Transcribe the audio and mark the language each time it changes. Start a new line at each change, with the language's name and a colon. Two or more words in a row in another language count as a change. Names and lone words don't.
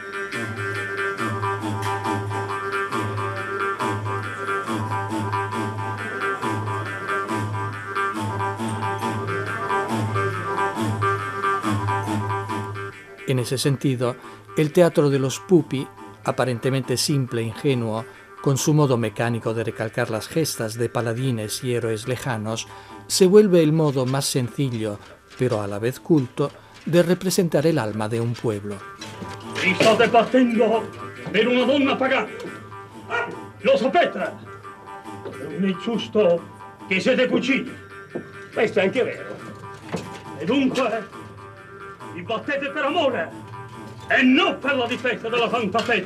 Spanish: En ese sentido, el teatro de los Pupi, aparentemente simple e ingenuo, con su modo mecánico de recalcar las gestas de paladines y héroes lejanos, se vuelve el modo más sencillo, pero a la vez culto, de representar el alma de un pueblo.
Italian: Vi state battendo per una donna pagana. Lo sapete? Non è giusto che siete cugini. Questo è anche vero. E dunque vi battete per amore e non per la difesa della santa fede.